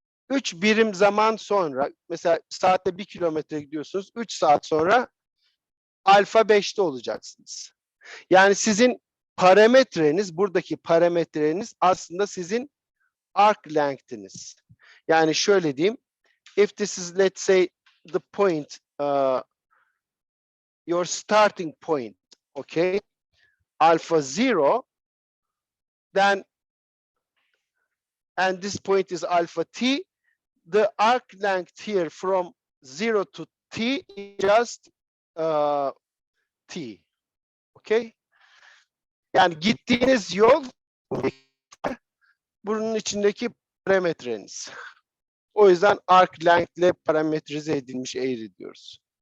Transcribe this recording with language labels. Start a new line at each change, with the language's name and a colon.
Turkish: 3 birim zaman sonra, mesela saatte 1 kilometre gidiyorsunuz, 3 saat sonra alfa 5'te olacaksınız. Yani sizin parametreniz, buradaki parametreniz aslında sizin arc length'iniz. Yani şöyle diyeyim,
English: if this is, let's say, the point, your starting point, okay, alpha 0, then, and this point is alpha t, the arc length here from 0 to t is just t, okay?
Turkish: Yani gittiğiniz yol bunun içindeki parametreniz. O yüzden arc length ile parametrize edilmiş eğri diyoruz.